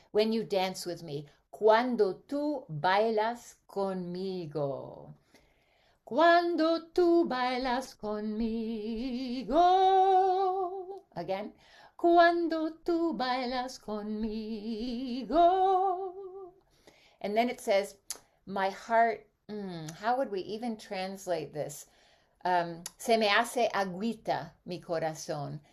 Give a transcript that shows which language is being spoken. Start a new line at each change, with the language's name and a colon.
English: When you dance with me.
Spanish: Cuando tú bailas conmigo. Cuando tú bailas conmigo.
English: Again.
Spanish: Cuando tú bailas conmigo.
English: And then it says, my heart, how would we even translate this?
Spanish: Se me hace aguita mi corazón.